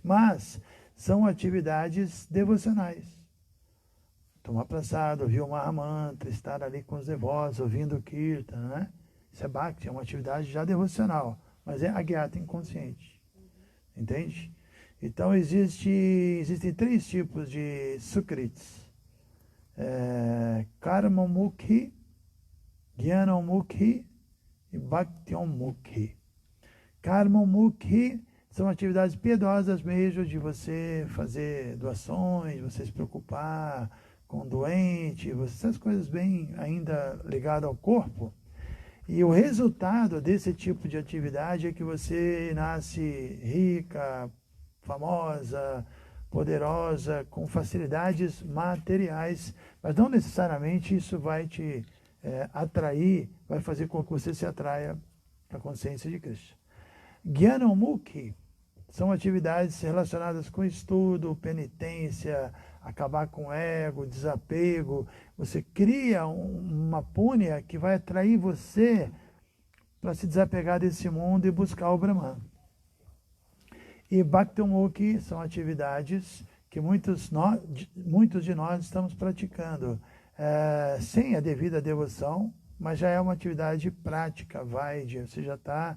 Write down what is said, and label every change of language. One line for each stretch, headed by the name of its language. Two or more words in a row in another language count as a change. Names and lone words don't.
Portuguese: Mas são atividades devocionais. Tomar prasada, ouvir o Mahamantra, estar ali com os devotos, ouvindo o Kirtan, né? Isso é bhakti, é uma atividade já devocional, mas é agyata, inconsciente. Entende? Então existem 3 tipos de sukrits. Karma-mukhi, Jnana-mukhi e Bhakti-mukhi. Karma-mukhi são atividades piedosas mesmo, de você fazer doações, você se preocupar com o doente, essas coisas bem ainda ligadas ao corpo. E o resultado desse tipo de atividade é que você nasce rica, famosa, poderosa, com facilidades materiais, mas não necessariamente isso vai te atrair, vai fazer com que você se atraia para a consciência de Krishna. Jnana-mukhi são atividades relacionadas com estudo, penitência, acabar com o ego, desapego. Você cria uma punya que vai atrair você para se desapegar desse mundo e buscar o Brahman. E Bhakti-mukhi são atividades que muitos de nós estamos praticando sem a devida devoção, mas já é uma atividade prática, você já está...